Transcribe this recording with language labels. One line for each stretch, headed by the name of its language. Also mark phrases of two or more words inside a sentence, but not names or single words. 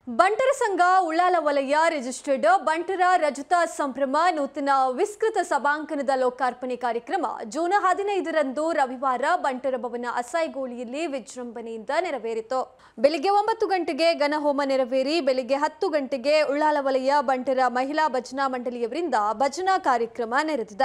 Kannada: ಬಂಟರ ಸಂಘ ಉಳ್ಳಾಲ ವಲಯ ರಿಜಿಸ್ಟರ್ಡ್ ಬಂಟರ ರಜತ ಸಂಭ್ರಮ ನೂತನ ವಿಸ್ತೃತ ಸಭಾಂಗಣದ ಲೋಕಾರ್ಪಣೆ ಕಾರ್ಯಕ್ರಮ ಜೂನ್ 15ರಂದು ರವಿವಾರ ಬಂಟರ ಭವನ ಅಸಾಯಿಗೋಳಿಯಲ್ಲಿ ವಿಜೃಂಭಣೆಯಿಂದ ನೆರವೇರಿತು. ಬೆಳಿಗ್ಗೆ 9 ಗಂಟೆಗೆ ಘನಹೋಮ ನೆರವೇರಿ ಬೆಳಿಗ್ಗೆ 10 ಗಂಟೆಗೆ ಉಳ್ಳಾಲ ವಲಯ ಬಂಟರ ಮಹಿಳಾ ಭಜನಾ ಮಂಡಳಿಯವರಿಂದ ಭಜನಾ ಕಾರ್ಯಕ್ರಮ ನಡೆದಿದೆ.